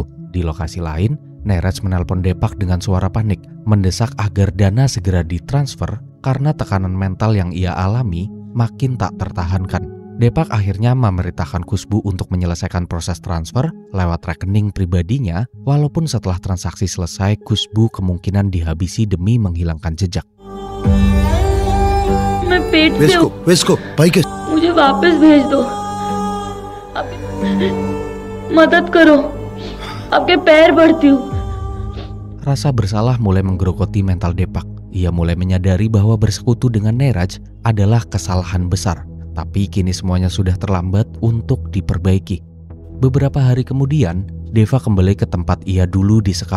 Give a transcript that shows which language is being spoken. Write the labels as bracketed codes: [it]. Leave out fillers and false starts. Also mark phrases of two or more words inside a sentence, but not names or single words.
[id] Di lokasi lain, Neeraj menelpon Depak dengan suara panik, mendesak agar dana segera ditransfer karena tekanan mental yang ia alami makin tak tertahankan. Depak akhirnya memerintahkan Kusbu untuk menyelesaikan proses transfer lewat rekening pribadinya, walaupun setelah transaksi selesai, Kusbu kemungkinan dihabisi demi menghilangkan jejak. [hi] मैं पेट से वेस्को भाई के मुझे वापस भेज दो. मदद करो. आपके पैर पड़ती हूँ. [id] Rasa bersalah mulai menggerogoti mental Depak. Ia mulai menyadari bahwa bersekutu dengan Neeraj adalah kesalahan besar. Tapi kini semuanya sudah terlambat untuk diperbaiki. Beberapa hari kemudian, Deva kembali ke tempat ia dulu disekap.